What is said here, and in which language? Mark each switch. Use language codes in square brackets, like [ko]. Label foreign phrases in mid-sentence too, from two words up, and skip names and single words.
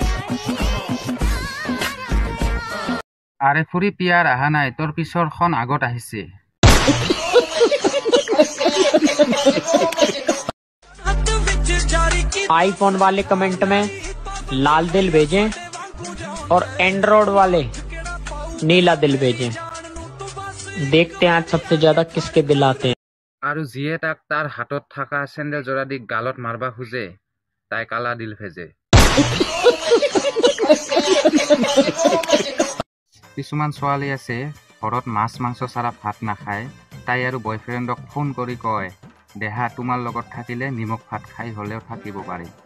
[as] আৰে ফুৰি পিয়াৰ আহা নাই, তোৰ পিছৰখন আগত আহিছে। [hi] आईफोन वाले कमेंट में लाल दिल भेजें और एंड्रॉइड वाले नीला दिल भेजें। देखते हैं आज सबसे ज्यादा किसके दिल आते हैं। [as] আৰু যিয়ে তাক তাৰ হাতত থকা চেণ্ডেল জোৰা দি গালত মাৰবা খোজে তাই [hi] काला दिल भेजे। [as] কিছুমান ছোৱালী আছে ঘৰত মাছ মাংস ছাড়া ভাত নাখায়, তাই আৰু বয়ফ্ৰেণ্ডক ফোন কৰি কয় দেহা তোমাৰ লগত থাকিলে নিমখ ভাত খাই হলেও থাকিব পাৰি।